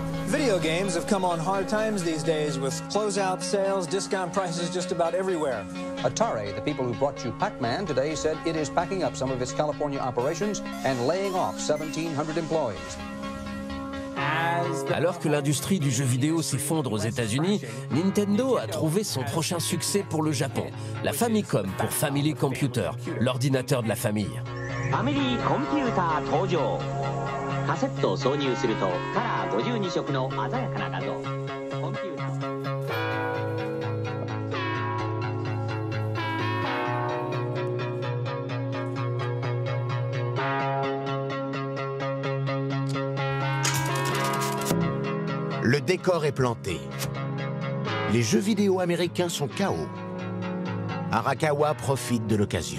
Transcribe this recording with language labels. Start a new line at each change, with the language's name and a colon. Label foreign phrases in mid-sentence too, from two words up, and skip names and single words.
English: Video games have come on hard times these days with closeout sales, discount prices just about everywhere. Atari, the people who brought you Pac-Man, today said it is packing up some of its California operations and laying off 1,700 employees.
French: Alors que l'industrie du jeu vidéo s'effondre aux États-Unis, Nintendo a trouvé son prochain succès pour le Japon, la Famicom pour Family Computer, l'ordinateur de la famille.
Japanese: Family Computer 登場。カセットを挿入するとカラー52色の鮮やかな画像。コンピューター。
French: Le décor est planté. Les jeux vidéo américains sont KO. Arakawa profite de l'occasion.